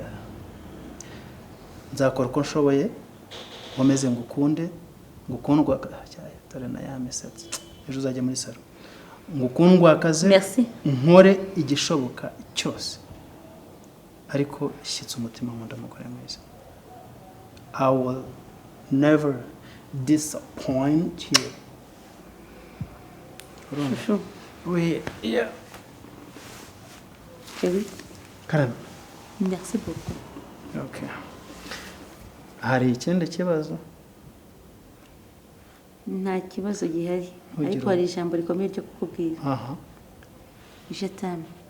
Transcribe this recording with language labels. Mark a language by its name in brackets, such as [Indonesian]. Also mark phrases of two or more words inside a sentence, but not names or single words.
[Kinyarwanda] Nzakora uko nshoboye nkomeze ngukunde, ngukundwa tore na ya misatsi ejo uzajya muri salo, ngukundwa akaze, nkore igishoboka cyose, ariko ishyitse umutima nkunda mugore mwiza. [English] I will never disappoint you. [French] Oui, yeah. [Kinyarwanda] Karame. [French] Merci beaucoup. [Kinyarwanda] Okay. Hari ikindi kibazo? Nta kibazo gihari, ariko hari ijambo rikomeye ryo kukubwira. Aha. [French] Je t'aime.